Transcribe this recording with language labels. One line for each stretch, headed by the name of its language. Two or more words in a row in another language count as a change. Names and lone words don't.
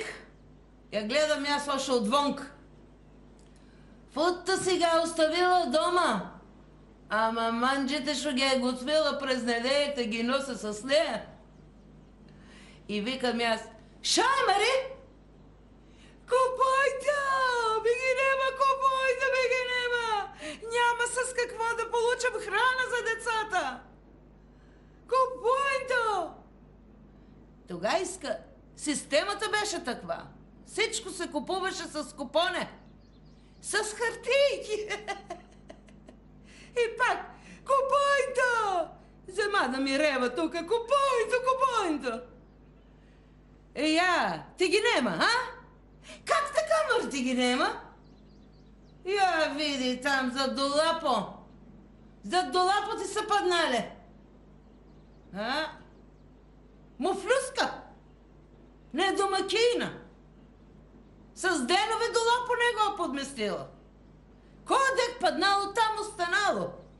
Bulgarian: Ја гледам јас още отвонк. Футта си га оставила дома. Ама манджите шо ги е готвила през неделите ги носи с нея. И викам јас: шај, Мари! Купајте! Беги нема, купајте, беги нема! Няма с какво да получам храна за децата! Купајте! Тогайска системата беше таква. Всичко се купуваше с купоне. С хартийки. И пак: купајте! Зема да ми рева тука: купајте, купајте! Ја, ти ги нема, а? Как така, мър, ти ги нема? Я види там зад долапо. Зад долапо ти са паднале. Муфлюска. Не домакина. С денове долапо не го подместила. Кој дек паднало, там останало.